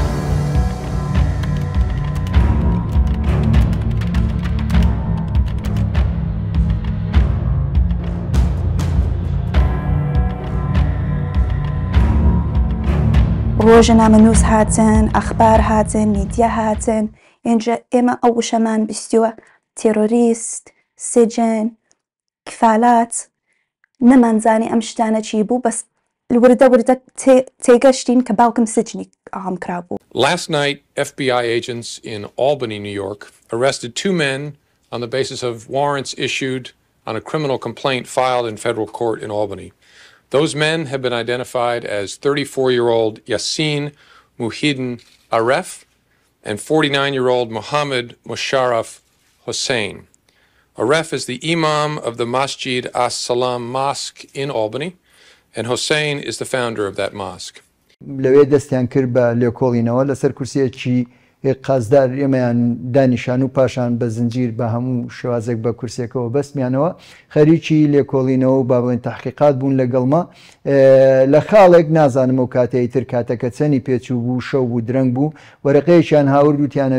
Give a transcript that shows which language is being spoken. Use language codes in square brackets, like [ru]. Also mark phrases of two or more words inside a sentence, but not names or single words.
[ckb] ڕۆژنامەنووس هاتن ئەخبار هاتن میدیا هاتن ئێنجا ئێمە ئەو وشەمان بیستیوە تێرۆریست [ar] سجن کفالات [ckb] نەمانزانی ئەم شتانە چی بوو بەس وردە تێگەشتین کە باوکم سجنی ئاهام کرابوو. [en] Last night, FBI agents in Albany, New York, arrested 2 men on the basis of warrants issued on a criminal complaint filed in federal court in Albany. Those men have been identified as 34-year-old Yasin Muhiddin Arif and 49-year-old Mohammed Musharraf Hussein. Aref is the imam of the Masjid As-Salam Mosque in Albany, and Hussein is the founder of that mosque. [ckb] لەوێ دەستیان کرد بە لێکۆڵینەوە لەسەر کورسیەکی قازدار ئێمەیان دانیشان و پاشان بە زنجیر بە هەموو شێوازێک بە کورسێکەوە بەستمیانەوە خەریکی لێکۆڵینەوە و بابڵێن تحقیقات بوون لەگەڵمە لە خاڵێک نازانم و کاتەی تر کاتەکە چەنی پێچوو بوو شەو بوو درەنگ بوو وەرەقەیەکیان هاورد وتیانە